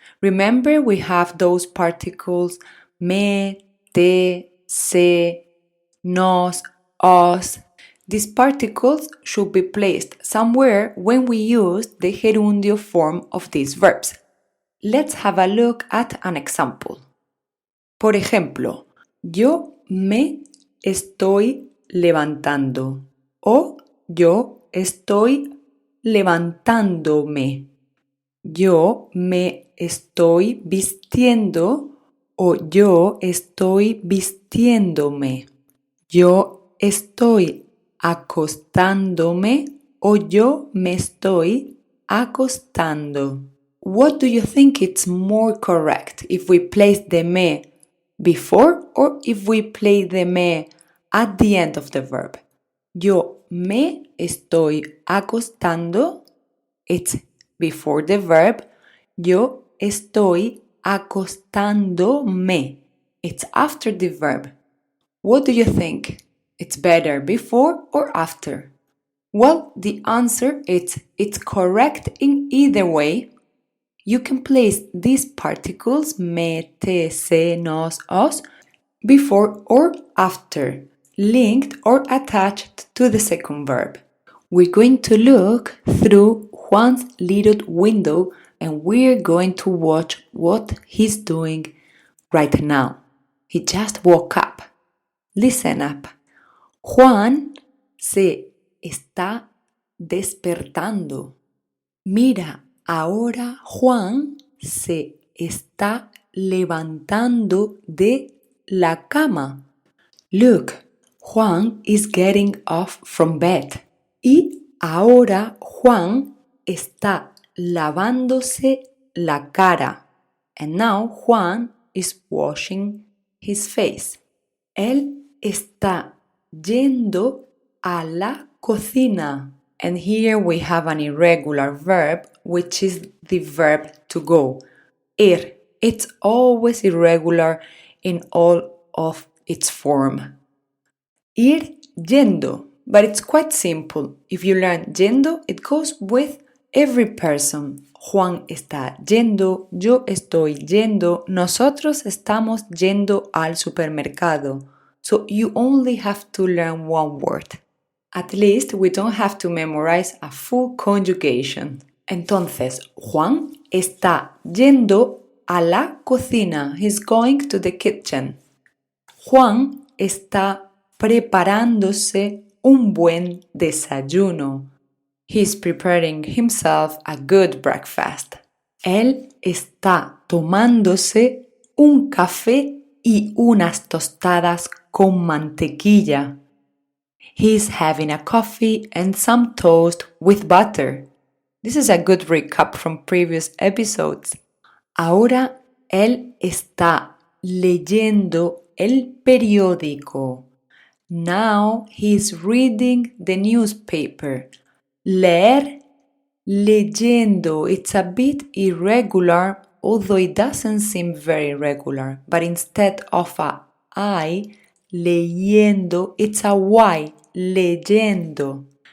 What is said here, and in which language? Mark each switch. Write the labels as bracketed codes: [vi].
[en] Remember, we have those particles me, te, se, nos, os. These particles should be placed somewhere when we use the gerundio form of these verbs. Let's have a look at an example. [es] Por ejemplo, yo me estoy levantando o yo estoy levantándome. Yo me estoy vistiendo o yo estoy vistiéndome. Yo estoy acostándome o yo me estoy acostando. [en] What do you think it's more correct if we place the me before or if we place the me at the end of the verb? [es] Yo me estoy acostando, [en] it's before the verb. [es] Yo estoy acostándome, [en] it's after the verb. What do you think? It's better before or after? Well, the answer is it's correct in either way. You can place these particles me, te, se, nos, os before or after, linked or attached to the second verb. We're going to look through Juan's little window and we're going to watch what he's doing right now. He just woke up. Listen up. [es] Juan se está despertando. Mira, ahora Juan se está levantando de la cama. [en] Look, Juan is getting off from bed. [es] Y ahora Juan está lavándose la cara. [en] And now Juan is washing his face. [es] Él está yendo a la cocina. [en] And here we have an irregular verb, which is the verb to go. Ir. It's always irregular in all of its form. Ir yendo. But it's quite simple. If you learn yendo, it goes with every person. [es] Juan está yendo, yo estoy yendo, nosotros estamos yendo al supermercado. [en] So you only have to learn one word. At least we don't have to memorize a full conjugation. [es] Entonces, Juan está yendo a la cocina. [en] He's going to the kitchen. [es] Juan está preparándose un buen desayuno. [en] He's preparing himself a good breakfast. [es] Él está tomándose un café y unas tostadas con mantequilla. [en] He's having a coffee and some toast with butter. This is a good recap from previous episodes. [es] Ahora él está leyendo el periódico. [en] Now he's reading the newspaper. Leer, leyendo. It's a bit irregular, although it doesn't seem very regular. But instead of a I, leyendo, it's a Y, leyendo.